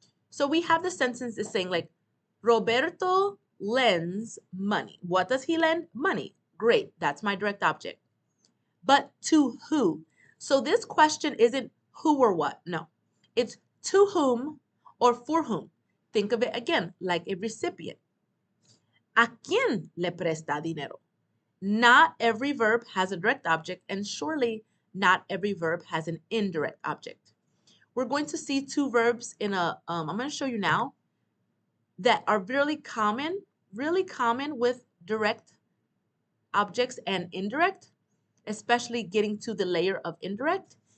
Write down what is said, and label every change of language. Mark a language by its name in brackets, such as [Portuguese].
[English] So we have the sentences saying like, Roberto lends money. What does he lend? Money. Great, that's my direct object. But to who? So this question isn't who or what. No, it's to whom or for whom. Think of it again like a recipient. [Spanish] ¿A quién le presta dinero? [English] Not every verb has a direct object, and surely not every verb has an indirect object. We're going to see two verbs in I'm going to show you now that are really common with direct objects and indirect, especially getting to the layer of indirect.